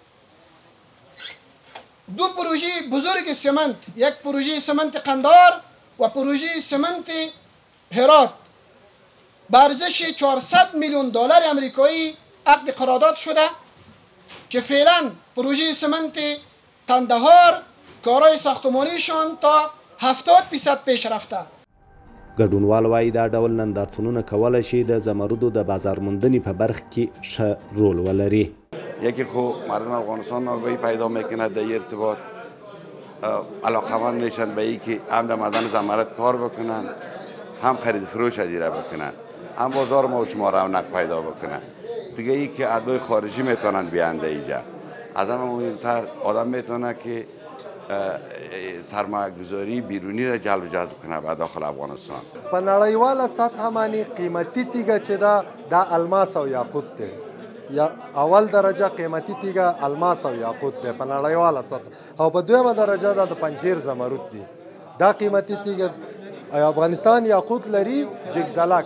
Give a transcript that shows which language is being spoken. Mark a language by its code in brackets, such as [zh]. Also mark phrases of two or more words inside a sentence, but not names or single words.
[fa] 2 پروژه بزرگ سمنت، یک پروژه سمنت قندهار و پروژه سمنت هرات به ارزش 400 میلیون دلار آمریکایی عقد قرارداد شده که فعلا پروژه سمنت قندهار کارهای ساختمانیشان تا 70% پیش رفته. [ps] ګډونوال وایي دا ډول نندارتونونه کولی شي د زمردو د بازار موندنې په برخه کې ښه رول ولري. [fa] یکی خب مردم افغانستان آگاهی پیدا میکنه در این ارتباط، علاقمند میشن به این که هم در معدن زمرد کار بکنن، هم خرید فروش ادیره بکنن، هم بازار ما و شما رونق پیدا بکنن. دیگه ای که ادوای خارجی میتونن بیانده اینجا. از همه مهمتر آدم میتونه که سرمایه گذاری بیرونی را جلب جذب کنه به داخل افغانستان. [ps] په نړیواله سطح باندې قیمتي تیږه چې دا الماس او یاقوت دی. یا اول درجه قیمتي تیږه الماس او یاقوت دی په نړیواله سطح، او په دویمه درجه دا د پنجشیر زمرد دی. دا قیمتي تیږه افغانستان یاقوت لري جګدلک.